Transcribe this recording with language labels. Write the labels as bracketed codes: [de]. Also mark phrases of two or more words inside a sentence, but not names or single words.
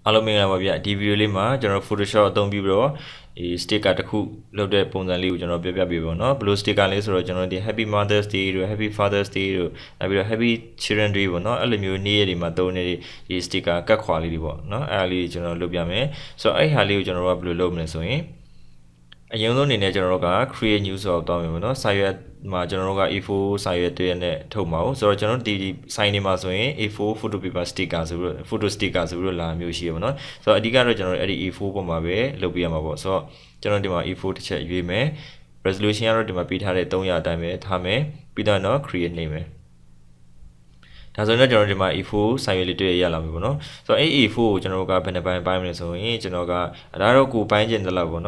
[my] အားလုံးမင်္ဂလာပါဗျဒီဗီဒီယိုလေးမှာကျွန်တော် Photoshop အသုံးပြုပြီးတော့ဒီ sticker တစ်ခုလုပ်တဲ့ပုံစံလေးကိုကျွန်တော်ပြပြပေးပါတော့ဘယ်လို sticker လေးဆိုတော့ကျွန်တော်ဒီ [en] Happy Mother's Day [my] တို့ [en] Happy Father's Day [my] တို့နောက်ပြီးတော့ [en] Happy Children's Day [my] ပေါ့နော်အဲ့လိုမျိုးနေ့ရက်တွေမှာသုံးနေတဲ့ဒီ sticker ကတ်ခွာလေးတွေပေါ့နော်အဲ့ဒါလေးကျွန်တော်လုပ်ပြမယ်ဆိုတော့အဲ့ဟာလေးကိုကျွန်တော် တို့ကဘယ်လိုလုပ်မလဲဆိုရင်အရင်ဆုံးအနေနဲ့ကျွန်တော်တို့က [en] create new [my] ဆိုတော့တောင်းမယ်ပေါ့နော်စာရွက်မှာကျွန်တော်တို့က A4 စာရွက်တရက်နဲ့ထုတ်မှာဆိုတော့ကျွန်တော်ဒီ sign တွေမှာဆိုရင် [en] A4 photo paper sticker [my] ဆိုပြီးတော့ [en] photo sticker [my] ဆိုပြီးတော့လာမျိုးရှိရပါတော့ဆို တော့အဓိကတော့ကျွန်တော်အဲ့ဒီ A4 ပေါ်မှာပဲလုပ်ပြရမှာပေါ့ဆိုတော့ကျွန်တော်ဒီမှာ A4 တစ်ချက်ရွေးမယ် resolution ကတော့ဒီမှာပေးထားတဲ့300အတိုင်းပဲထားမယ်ပြီးတော့ create နေမယ်ဒါဆိုရင်ကျွန်တော်ဒီ မှာ E4 စာရွက်လေးတွေ့ရလာပြီပေါ့နော်ဆိုတော့အဲ့ E4 ကိုကျွန်တော်ကဘယ်နှပိုင်းပိုင်းမလဲဆိုရင်ကျွန်တော်ကဒါတော့ကိုပိုင်းကျင်တယ်လို့ပေါ့